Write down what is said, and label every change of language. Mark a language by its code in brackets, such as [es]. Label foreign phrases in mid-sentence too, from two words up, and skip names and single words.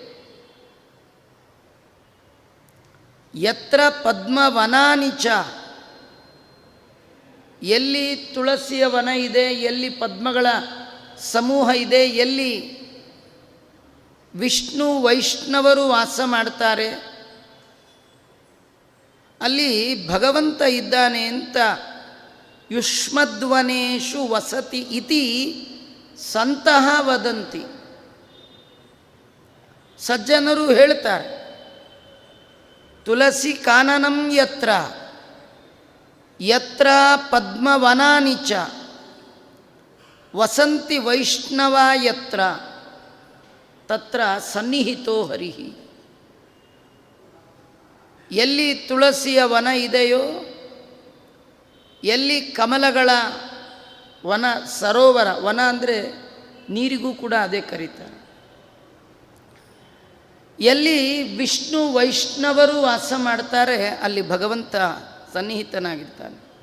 [sa] ಯತ್ರ ಪದ್ಮವನಾನಿಚ, [kn] ಎಲ್ಲಿ ತುಳಸಿಯ ವನ ಇದೆ, ಎಲ್ಲಿ ಪದ್ಮಗಳ ಸಮೂಹ ಇದೆ, ಎಲ್ಲಿ ವಿಷ್ಣು ವೈಷ್ಣವರು ವಾಸ ಮಾಡ್ತಾರೆ ಅಲ್ಲಿ ಭಗವಂತ ಇದ್ದಾನೆ ಅಂತ [sa] ಯುಷ್ಮಧ್ವನೇಷು ವಸತಿ ಇತಿ ಸಂತಃ ವದಂತಿ. [kn] ಸಜ್ಜನರು ಹೇಳ್ತಾರೆ, [sa] ತುಳಸಿ ಕಾನನಂ ಯತ್ರ ಯತ್ರ ಪದ್ಮವನಾನಿ ಚ ವಸಂತಿ ವೈಷ್ಣವ ಯತ್ರ ತತ್ರ ಸನ್ನಿಹಿತೋ ಹರಿಹಿ. [kn] ಎಲ್ಲಿ ತುಳಸಿಯ ವನ ಇದೆಯೋ, ಎಲ್ಲಿ ಕಮಲಗಳ ವನ, ಸರೋವರ, ವನ ಅಂದರೆ ನೀರಿಗೂ ಕೂಡ ಅದೇ ಕರೀತಾರೆ, ಎಲ್ಲಿ ವಿಷ್ಣು ವೈಷ್ಣವರು ವಾಸ ಮಾಡ್ತಾರೆ ಅಲ್ಲಿ ಭಗವಂತ ಸನ್ನಿಹಿತನಾಗಿರ್ತಾನೆ.